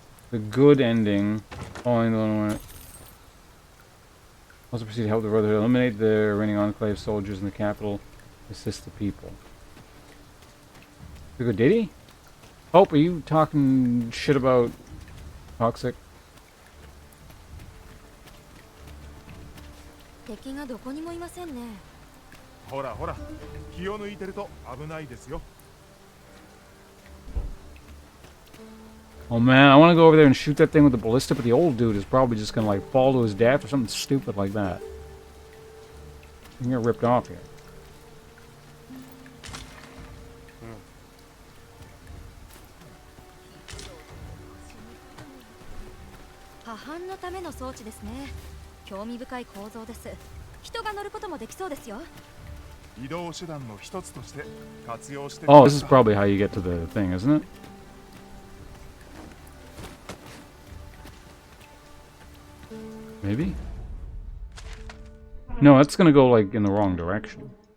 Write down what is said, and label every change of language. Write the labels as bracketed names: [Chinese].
[English] The good ending. Following the one also proceed to help the Brotherhood eliminate the reigning Enclave soldiers in the capital. Assist the people. The good, did he? Oh, are you talking shit about Toxic? [Japanese] 敵がどこにもいませんね。ほらほら、気を抜いてると危ないですよ。 [English] Oh man, I want to go over there and shoot that thing with the ballista, but the old dude is probably just gonna like fall to his death or something stupid like that. You get ripped off here. [Japanese] 破壊のための装置ですね。興味深い構造です。人が乗ることもできそうですよ。移動手段の一つとして活用して。 [English] Oh, this is probably how you get to the thing, isn't it? Maybe? No, that's gonna go like in the wrong direction.